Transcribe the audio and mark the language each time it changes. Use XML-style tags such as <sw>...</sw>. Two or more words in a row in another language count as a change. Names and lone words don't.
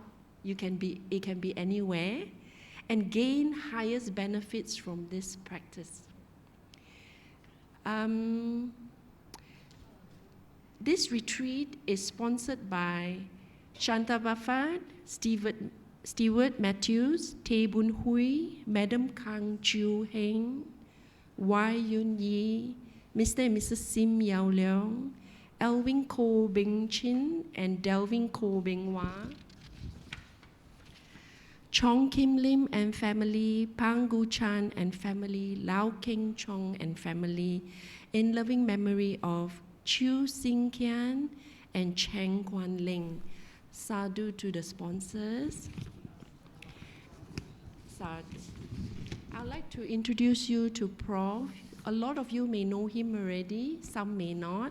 <en>It can be anywhere, and gain highest benefits from this practice. This retreat is sponsored by Shanta Buffett, Stewart Matthews, Tay Bun Hui, Madam Kang Chiu Heng, Wai Yun Yi, Mr. and Mrs. Sim Yao Leong, Elvin Ko Beng Chin, and Delvin Ko Beng Wah, Chong Kim Lim and family, Pang Gu Chan and family, Lau Keng Chong and family, in loving memory of Chu Sing Kian and Cheng Kwan Ling. Sadhu to the sponsors. Sadhu. I'd like to introduce you to Prof. A lot of you may know him already, some may not.</en>